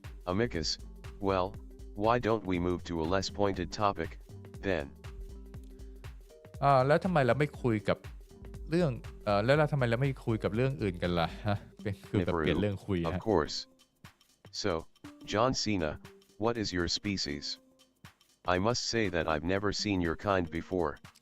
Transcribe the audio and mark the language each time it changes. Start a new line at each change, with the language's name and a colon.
English: Amicus, well, why don't we move to a less pointed topic, then?
Thai: แล้วทำไมเราไม่คุยกับเรื่องแล้วเราทำไมเราไม่คุยกับเรื่องอื่นกันล่ะฮะคือแบบเปลี่ยนเรื่องคุย
English: Of course. So, John Cena, what is your species? I must say that I've never seen your kind before.